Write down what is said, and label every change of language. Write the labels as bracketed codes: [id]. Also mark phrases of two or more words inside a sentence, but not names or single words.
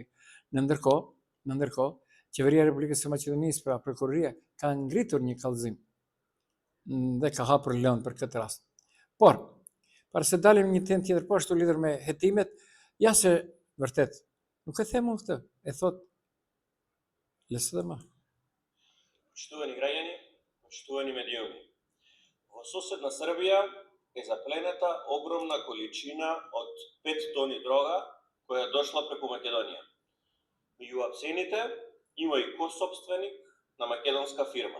[sq] Në ndërkohë, qeveria e Republikës së Maqedonisë, pra prokuroria, ka ngritur një kallëzim dhe ka hapur lëndë për këtë rast. Por, para se dalim një temë tjetër po ashtu lidhur me hetimet, ja se vërtet, nuk e them unë këtë, e thot lesë dhe ma. [mk] Почитувани граѓани, почитувани медиуми. Во соседна Србија е заплената огромна количина од 5 тони дрога која дошла преку Македонија. Меѓу апсените има и косопственик на македонска фирма.